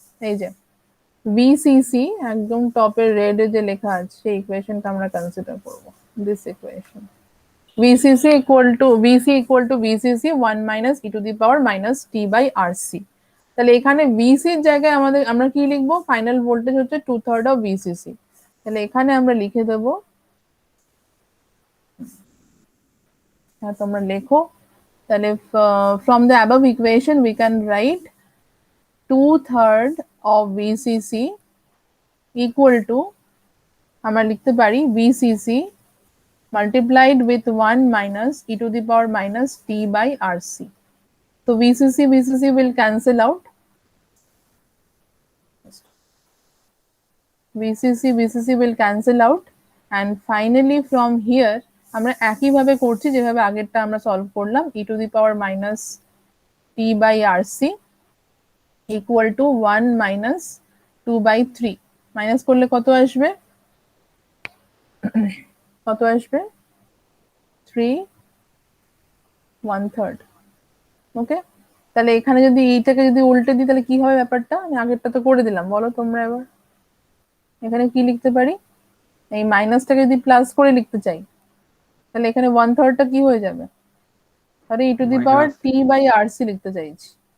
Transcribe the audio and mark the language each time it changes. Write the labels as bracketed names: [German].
[Bangla] এই যে ভিসিসি একদম টপের রেড এ যে লেখা আছে সেই ইকুয়েশনটা আমরা কনসিডার করব, [English] This equation VCC equal to VCC 1 minus e to the power minus t by RC। [Bangla] তাহলে এখানে VC এর জায়গায় আমরা কি লিখবো, ফাইনাল ভোল্টেজ হচ্ছে 2/3 অফ VCC। তাহলে এখানে আমরা লিখে দেবো, হ্যাঁ তোমরা লেখো, তাহলে [English] from the above equation we can write 2/3 of VCC equal to, [Bangla] আমরা লিখতে পারি [English] VCC multiplied with 1 minus e to the power minus t by RC। So VCC will cancel out, VCC will cancel out, and finally from here [Bangla] আমরা একই ভাবে করছি যেভাবে আগেরটা আমরা সলভ করলাম, [English] e to the power minus t by RC equal to 1 minus 2 by 3, [Bangla] minus করলে কত আসবে, কত আসবে 3 1/3। ওকে, তাহলে এখানে যদি এইটাকে যদি উল্টে দিই তাহলে কি হবে ব্যাপারটা, আমি আগেরটা তো করে দিলাম, বলো তোমরা এবার এখানে কি লিখতে পারি, এই মাইনাসটাকে যদি প্লাস করে লিখতে চাই তাহলে এখানে 1/3টা কি হয়ে যাবে, তাহলে [English] e to the power t by RC [Bangla] লিখতে চাইছি।